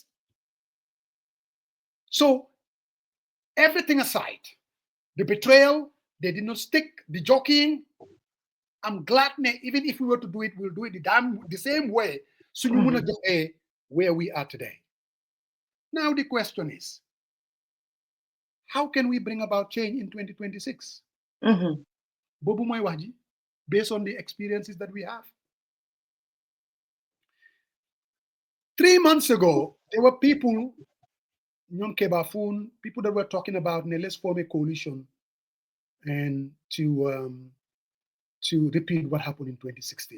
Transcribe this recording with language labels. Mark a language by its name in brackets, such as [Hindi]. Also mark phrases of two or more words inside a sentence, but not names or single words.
[English] So, everything aside, the betrayal, they did not stick, the joking. I'm glad even if we were to do it, we'll do it the same way. So you want to get where we are today. Now the question is, how can we bring about change in 2026? [Wolof] Bobu moy wax ji, [English] based on the experiences that we have. 3 months ago, there were people, people that were talking about, let's form a coalition and to repeat what happened in 2016.